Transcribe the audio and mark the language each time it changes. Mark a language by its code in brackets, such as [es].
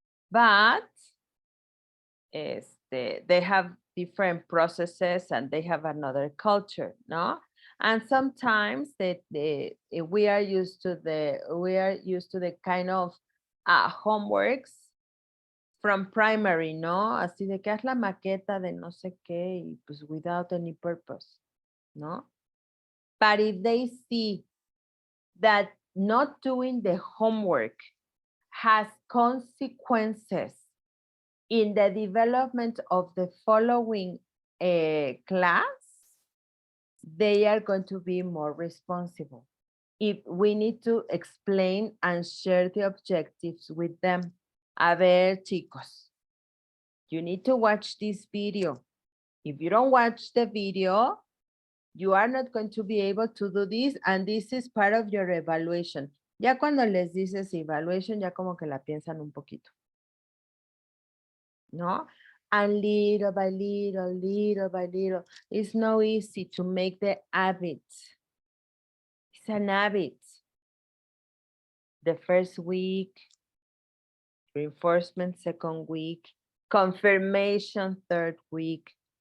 [en] But they have different processes and they have another culture, no? And sometimes we are used to the kind of homeworks from primary, ¿no? [es] Así de que haz la maqueta de no sé qué y pues without any purpose, ¿no? [en] But if they see that not doing the homework has consequences in the development of the following class, they are going to be more responsible. If we need to explain and share the objectives with them. A ver, chicos, you need to watch this video. If you don't watch the video, you are not going to be able to do this, and this is part of your evaluation. [es] Ya cuando les dices evaluation, ya como que la piensan un poquito. ¿No? [en] And little by little, little by little, it's not easy to make the habit. It's an habit. The first week, reinforcement second week, confirmation third week.